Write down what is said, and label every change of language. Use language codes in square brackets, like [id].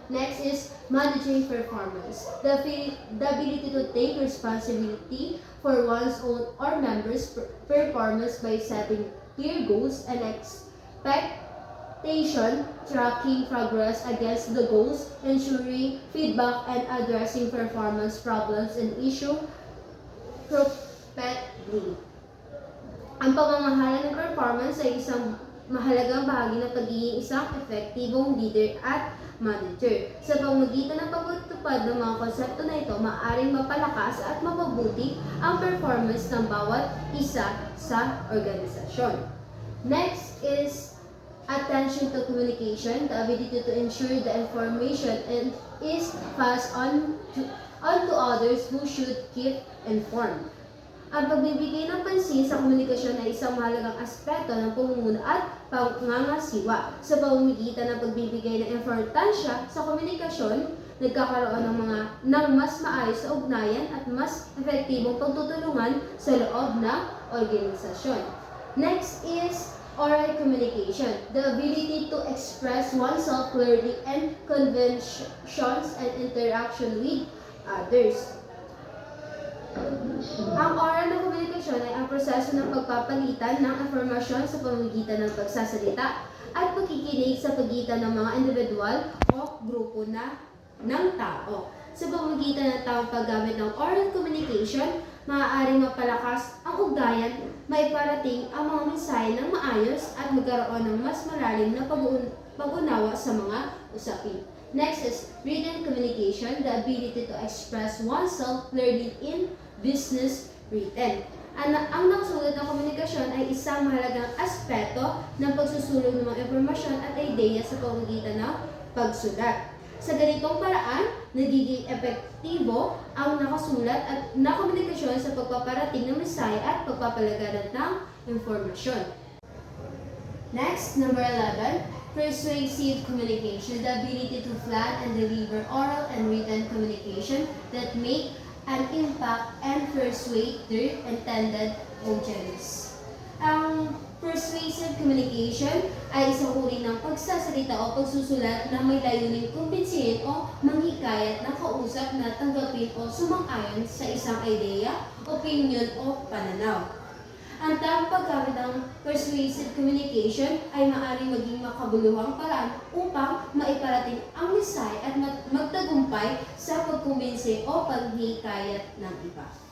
[en] Next is managing performance. The ability to take responsibility for one's own or members' performance by setting clear goals and expectation, tracking progress against the goals, ensuring feedback and addressing performance problems and issue promptly. [tl] Ang pamamahala ng performance ay isang mahalagang bahagi ng pagiging isang epektibong leader at manager. Sa pamamagitan ng pagtutupad ng mga konsepto na ito, maaaring mapalakas at mapabuti ang performance ng bawat isa sa organisasyon. [en] Next is attention to communication, the ability to ensure the information is passed on to others who should keep informed. [tl] Ang pagbibigay ng pansin sa komunikasyon ay isang mahalagang aspeto ng pamumuno at pangangasiwa. Sa pamamagitan ng pagbibigay ng importansya sa komunikasyon, nagkakaroon ng mas maayos na ugnayan at mas epektibong pagtutulungan sa loob ng organisasyon. [en] Next is oral communication, the ability to express oneself clearly and conventions and interaction with others. [tl] Ang oral na komunikasyon ay ang proseso ng pagpapalitan ng impormasyon sa pamamagitan ng pagsasalita at pagkikinig sa pagitan ng mga individual o grupo ng tao. Sa pamamagitan ng tamang paggamit ng oral communication, maaaring mapalakas ang ugnayan, maiparating ang mga mensahe ng maayos at magkaroon ng mas malalim na pag-unawa sa mga usapin. [en] Next is written communication, the ability to express oneself clearly in business written. [tl] Ang nakasulat na komunikasyon ay isang mahalagang aspeto ng pagsusulong ng mga impormasyon at ideya sa pamamagitan ng pagsulat. Sa ganitong paraan, nagiging epektibo ang nakasulat at na komunikasyon sa pagpaparating ng mensahe at pagpapalagaran ng impormasyon. [en] Next, number 11, persuasive communication, the ability to plan and deliver oral and written communication that make an impact and persuade their intended audience. [tl] Ang persuasive communication ay isang uri ng pagsasalita o pagsusulat na may layuning kumbinsihin o manghikayat ng kausap na tanggapin o sumang-ayon sa isang ideya, opinion o pananaw. Ang tamang paggamit ng persuasive communication ay maaaring maging makabuluhang paraan upang maiparating ang mensahe at magtagumpay sa pagkumbinsi o paghikayat ng iba.